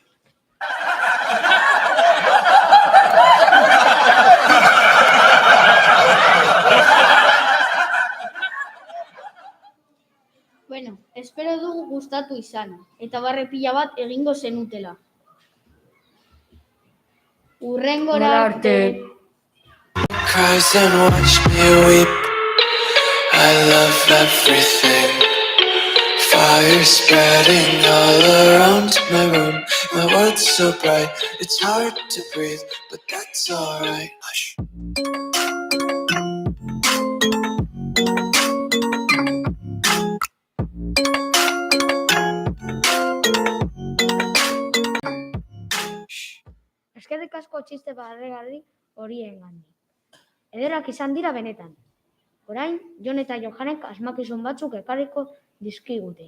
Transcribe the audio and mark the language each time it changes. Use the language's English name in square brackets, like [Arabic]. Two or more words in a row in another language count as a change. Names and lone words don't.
[Basque] Bueno, espero dugu gustatu izana, eta barre pila bat egingo zenutela. Hurrengora arte. [English] Cries and watch me weep. I love everything. Fire spreading all around my room. My world's so bright, it's hard to breathe, but that's alright. Hush. [Basque] Eskerrik asko txiste barregarri horiengandik. Ederrak izan dira benetan. Orain, Jon eta Johanek asmakizun batzuk ekarriko dizkigute.